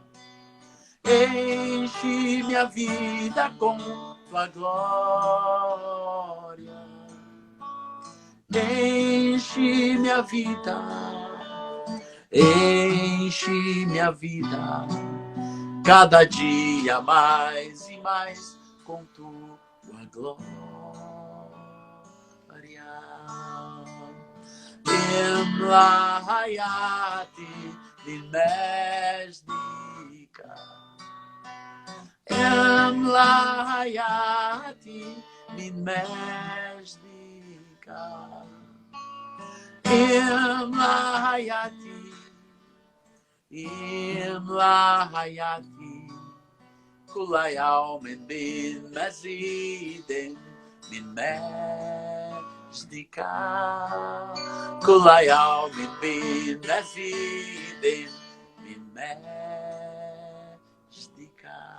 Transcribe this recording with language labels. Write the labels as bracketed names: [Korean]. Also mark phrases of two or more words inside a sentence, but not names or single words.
[Portuguese] enche minha vida com tua glória, enche minha vida, enche minha vida, cada dia mais e mais com tua glória. [Arabic] املأ حياتي لمجدك، املأ حياتي لمجدك، املأ حياتي كل يوم بمزيد من مجدك، كل يوم بمزيد من مجدك.